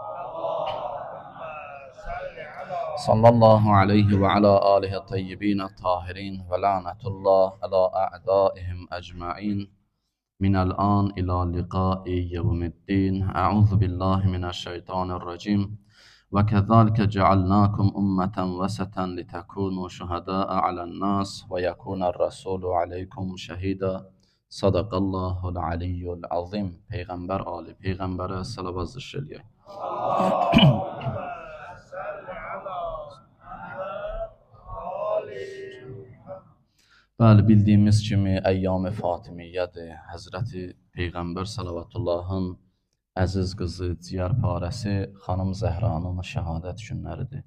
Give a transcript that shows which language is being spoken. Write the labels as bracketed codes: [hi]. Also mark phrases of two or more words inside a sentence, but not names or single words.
[ar] صلى الله عليه وعلى آله الطيبين الطاهرين ولعنة الله على أعدائهم أجمعين من الآن إلى لقاء يوم الدين أعوذ بالله من الشيطان الرجيم وكذلك جعلناكم أمة وسطا لتكونوا شهداء على الناس ويكون الرسول عليكم شهيدا صدق الله العلي العظيم [az] Peyğəmbər ali Peyğəmbərə salavat zikr eləyək. Bəli, bildiyimiz kimi Əyyam-ı Fatimiyyədir. Həzrəti Peyğəmbər Salavatullahın əziz qızı, ciyərparəsi xanım Zəhranın şəhadət günləridir.